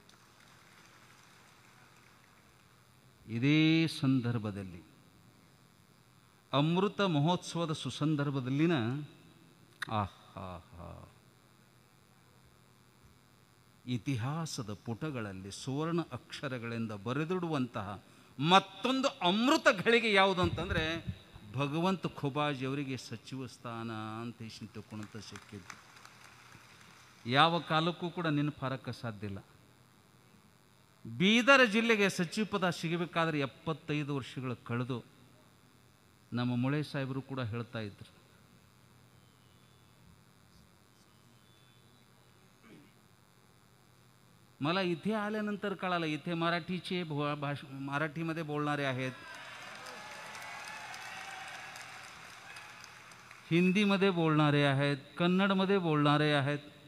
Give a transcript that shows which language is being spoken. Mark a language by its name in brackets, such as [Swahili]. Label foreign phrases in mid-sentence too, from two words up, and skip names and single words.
[Kannada] ಇದೇ ಸಂದರ್ಭದಲ್ಲಿ ಅಮೃತ ಮಹೋತ್ಸವದ ಸುಸಂದರ್ಭದಲ್ಲಿನ ಇತಿಹಾಸದ ಪುಟಗಳಲ್ಲಿ ಸುವರ್ಣ ಅಕ್ಷರಗಳಿಂದ ಬರೆದಿಡುವಂತಹ ಮತ್ತೊಂದು ಅಮೃತ ಘಳಿಗೆ ಯಾವುದು ಅಂತಂದರೆ ಭಗವಂತ ಖುಬಾಜಿಯವರಿಗೆ ಸಚಿವ ಸ್ಥಾನ ಅಂತ ತಿಳ್ಕೊಂಡಂತ ಸಿಕ್ಕಿದ್ದು. ಯಾವ ಕಾಲಕ್ಕೂ ಕೂಡ ನೆನಪಾರಕ್ಕೆ ಸಾಧ್ಯ ಇಲ್ಲ. ಬೀದರ ಜಿಲ್ಲೆಗೆ ಸಚಿವ ಪದ ಸಿಗಬೇಕಾದ್ರೆ 75 ವರ್ಷಗಳು ಕಳೆದು ನಮ್ಮ ಮುಳೆ ಸಾಹೇಬರು ಕೂಡ ಹೇಳ್ತಾ ಇದ್ರು, [Marathi] मला इथे आल्यानंतर कळालं इथे मराठीमध्ये बोलणारे आहेत, हिंदीमध्ये बोलणारे आहेत, कन्नडमध्ये बोलणारे आहेत.